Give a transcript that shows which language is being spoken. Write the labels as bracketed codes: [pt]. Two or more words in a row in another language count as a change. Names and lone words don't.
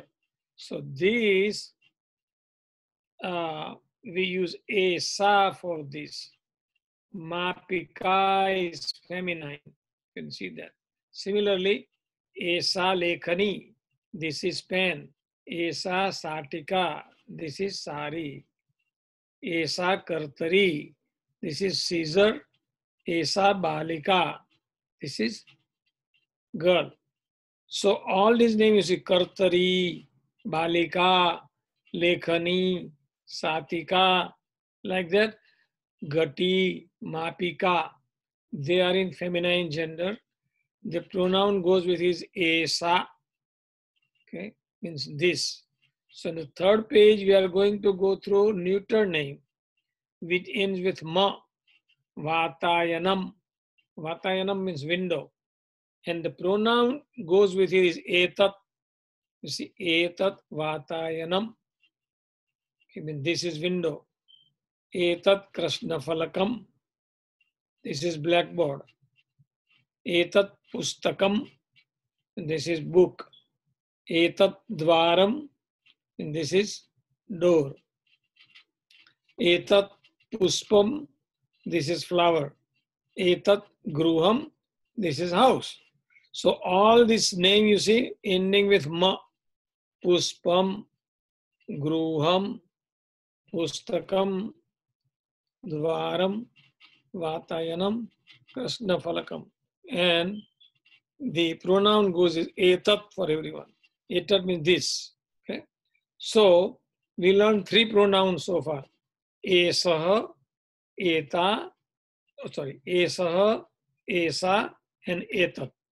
[en] So this we use esa for this. Mapika is feminine. You can see that. Similarly, [sa] esa lekhani. [en] This is pen. [sa] Esa satika. [en] This is sari. [sa] Esa kartari. [en] This is scissor. [sa] Esa balika. [en] This is girl. So all these names you see [sa] kartari, balika, lekhani, satika, [en] like that. [sa] Gati, mapika, [en] they are in feminine gender. The pronoun goes with his esa, okay, means this. So in the third page, we are going to go through neuter name, which ends with ma, vatayanam. Vatayanam means window. And the pronoun goes with it is etat. You see, [sa] etat vatayanam. [en] Okay, mean this is window. [sa] Etat krishnafalakam. [en] This is blackboard. [sa] Etat pustakam. [en] This is book. [sa] Etat dvaram. [en] And this is door. [sa] Etat puspam. [en] This is flower. [sa] Etat gruham. [en] This is house. So all this name you see ending with ma, [sa] puspam, gruham, pustakam, dvaram, Vatayanam Krishna Falakam. [en] And the pronoun goes is etat for everyone. Etat means this. Okay. So we learned three pronouns so far. [sa] Esaha, eta, esaha, esa, and etat.